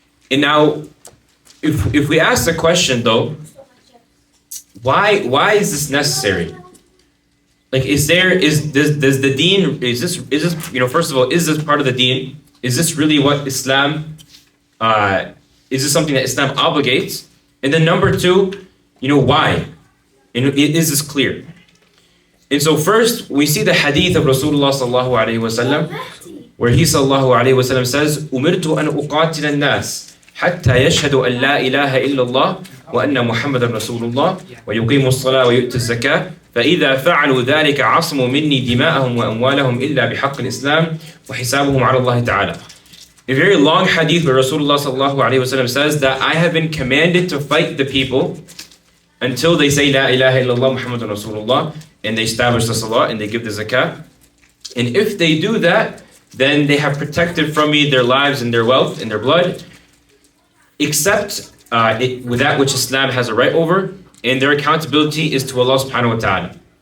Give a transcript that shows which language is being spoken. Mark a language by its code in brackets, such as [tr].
[en] And now, if we ask the question though, why is this necessary? Does the deen, is this first of all, is this part of the deen? Is this really what Islam, is this something that Islam obligates? And then number 2, why? And is this clear? And so first, we see the hadith of Rasoolullah sallallahu alayhi wa sallam, where he sallallahu alayhi wa sallam says, [ar] أُمِرْتُ أَنْ أُقَاتِلَ النَّاسِ حتى يشهدوا أن لا إله إلا الله وأن محمد رسول الله ويقيموا الصلاة ويؤتوا الزكاة فإذا فعلوا ذلك عصموا مني دماءهم وأموالهم إلا بحق الإسلام وحسابهم على الله تعالى. [en] A very long hadith where Rasulullah sallallahu alayhi wa sallam says that I have been commanded to fight the people until they say La ilaha illallah Muhammadan Rasulullah, and they establish the salah and they give the zakah. And if they do that, then they have protected from me their lives and their wealth and their blood, except with that which Islam has a right over, and their accountability is to Allah subhanahu wa ta'ala.